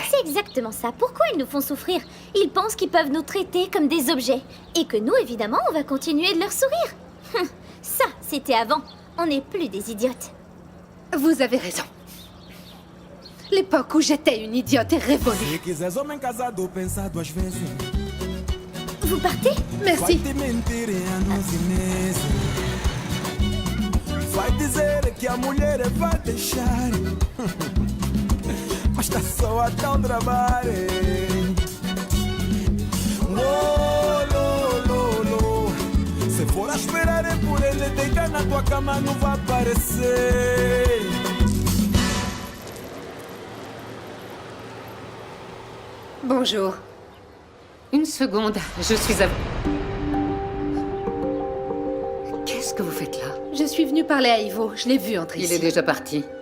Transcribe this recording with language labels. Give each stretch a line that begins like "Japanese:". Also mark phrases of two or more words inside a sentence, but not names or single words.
French: C'est exactement ça. Pourquoi ils nous font souffrir? Ils pensent qu'ils peuvent nous traiter comme des objets. Et que nous, évidemment, on va continuer de leur sourire. Ça, c'était avant. On n'est plus des idiotes. Vous avez raison. L'époque où j'étais une idiote est révolue.
Portuguese: Se quiseres homem casado, pensa duas vezes.
French: Vous partez?
Portuguese: Vai
French: Merci.
Portuguese: te mentir anos e meses. Vai dizer que a mulher vai deixar. Mas tá só a dar trabalho. Oh, lo, lo, lo. Se for a esperar por ele, deitar na tua cama não vai aparecer.
French: Bonjour. Une seconde, je suis à vous. Qu'est-ce que vous faites là? Je suis venue parler à Ivo. Je l'ai vu entrer Il ici. est déjà parti.